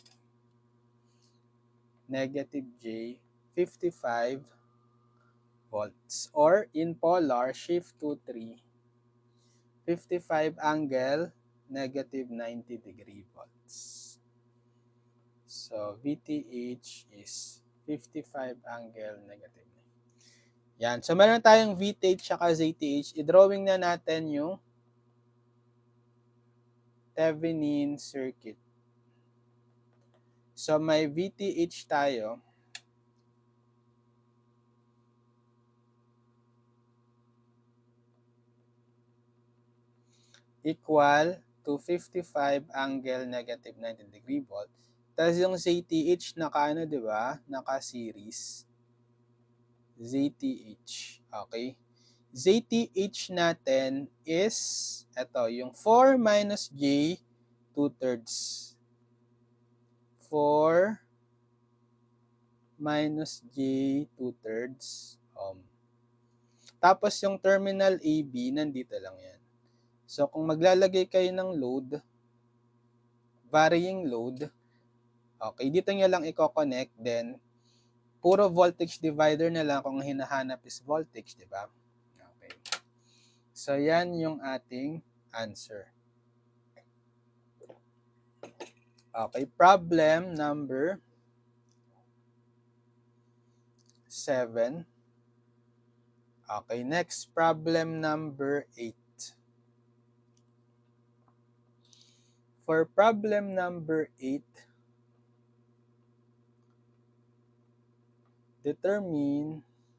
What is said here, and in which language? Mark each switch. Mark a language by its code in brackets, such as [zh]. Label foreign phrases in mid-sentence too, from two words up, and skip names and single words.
[en] Negative J55 volts or in polar shift to 3. 55 angle negative 90 degree volts. So, VTH is 55 angle negative. [tl] Yan. So, meron tayong VTH at ZTH. I-drawing na natin yung Thevenin circuit. So, may VTH tayo. [en] Equal to 55 angle negative 90 degree volt. [tl] Tapos yung ZTH naka-ano, di ba? Naka-series. ZTH. Okay? ZTH natin is, ito, yung 4 minus J 2/3. [en] 4 minus J 2/3 ohm. [tl] Tapos yung terminal AB, nandito lang yan. So, kung maglalagay kayo ng load, [en] varying load, [tl] okay, dito nyo lang i-connect, then, puro [en] voltage divider [tl] na lang kung hinahanap [en] is voltage, [tl] di ba? [en] Okay. [tl] So, yan yung ating answer. [en] Okay, problem number 7. Okay, next problem number 8. For problem number 8, determine